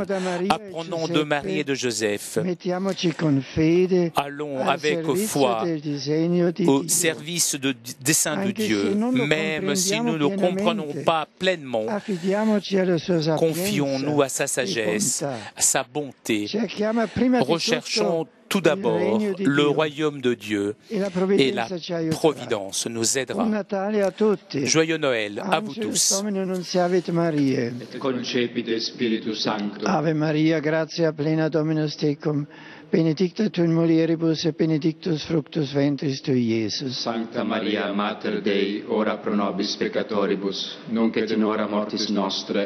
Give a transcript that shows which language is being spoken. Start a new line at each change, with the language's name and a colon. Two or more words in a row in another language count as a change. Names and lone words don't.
French: Apprenons de Marie et de Joseph. Allons avec foi au service du dessein de Dieu, même si nous ne comprenons pas pleinement. Confions-nous à sa sagesse, à sa bonté. Recherchons tout d'abord le royaume de Dieu et la providence nous aidera. Joyeux Noël à vous tous.
Latin: Ave Maria, gratia plena Dominus tecum, benedicta tu in mulieribus et benedictus fructus ventris tui, Iesus. Sancta Maria, Mater Dei, ora pro nobis peccatoribus, nunc et in hora mortis nostre.